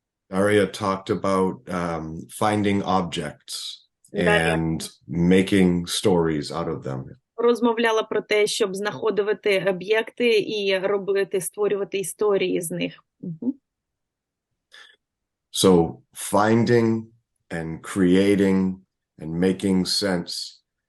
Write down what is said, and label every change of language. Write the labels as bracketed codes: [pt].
[en] Daria talked about finding objects and making stories out of them. [uk] Розмовляла про те, щоб знаходити об'єкти і створювати історії з них. [en] So finding and creating and making sense.